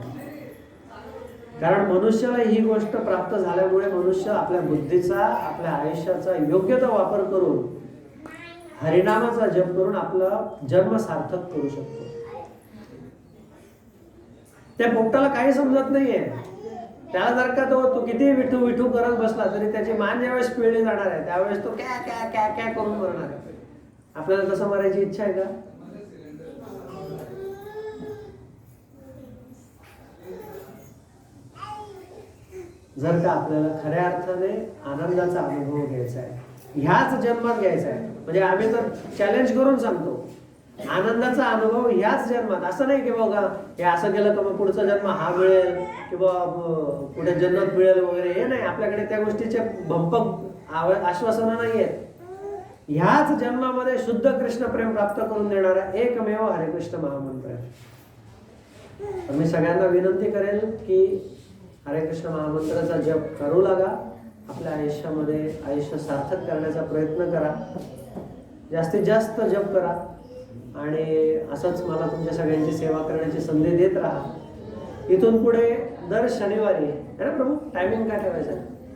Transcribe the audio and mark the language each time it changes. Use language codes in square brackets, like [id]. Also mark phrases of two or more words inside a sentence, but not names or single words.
[mr] कारण मनुष्याला ही गोष्ट प्राप्त झाल्यामुळे मनुष्य आपल्या बुद्धीचा, आपल्या आयुष्याचा योग्य तो वापर करून हरिनामाचा जप करून आपला जन्म सार्थक करू शकतो. त्या पोपटाला काही समजत नाहीये. त्याला जर का तो किती विठू विठू करत बसला तरी त्याची मान ज्यावेळेस पिळली जाणार आहे त्यावेळेस तो क्या क्या क्या क्या करून मरणार आहे. आपल्याला तसं मरायची इच्छा आहे का? जर का आपल्याला खऱ्या अर्थाने आनंदाचा अनुभव घ्यायचा आहे, ह्याच जन्मात घ्यायचा आहे, म्हणजे आम्ही तर चॅलेंज करून सांगतो, आनंदाचा अनुभव ह्याच जन्मात. असं नाही की बघा हे असं केलं तर मग पुढचा जन्म हा मिळेल किंवा पुढे जन्नत मिळेल वगैरे, हे नाही. आपल्याकडे त्या गोष्टीचे भंपक आश्वासनं नाही आहेत. ह्याच जन्मामध्ये शुद्ध कृष्ण प्रेम प्राप्त करून देणारा एकमेव हरे कृष्ण महामंत्र आहे. तर मी सगळ्यांना विनंती करेल की हरे कृष्ण महामंत्राचा जप करू लागा. आपल्या आयुष्यामध्ये आयुष्य सार्थक करण्याचा प्रयत्न करा. जास्तीत जास्त जप करा आणि असंच मला तुमच्या सगळ्यांची सेवा करण्याची संधी देत राहा. इथून पुढे दर शनिवारी आहे ना प्रभू, टायमिंग काय ठेवायचं आहे?